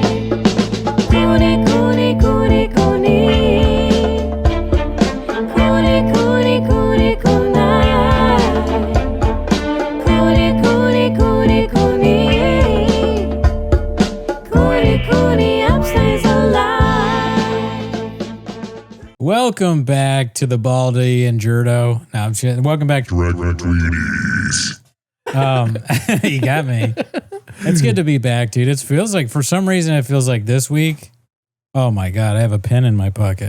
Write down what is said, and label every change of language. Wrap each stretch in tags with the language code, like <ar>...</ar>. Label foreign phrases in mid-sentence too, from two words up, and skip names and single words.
<en>Cooney, Cooney, Cooney, Cooney. Cooney, Cooney, Cooney, Cooney. Cooney, Cooney, Cooney, Cooney. Cooney, Cooney, upstays alive. Welcome back to the Baldy and Jurdo. No, I'm just, welcome back to Tweenies. You got me. It's good to be back, dude. It feels like, for some reason, it feels like this week. Oh my God, I have a pen in my pocket.</en>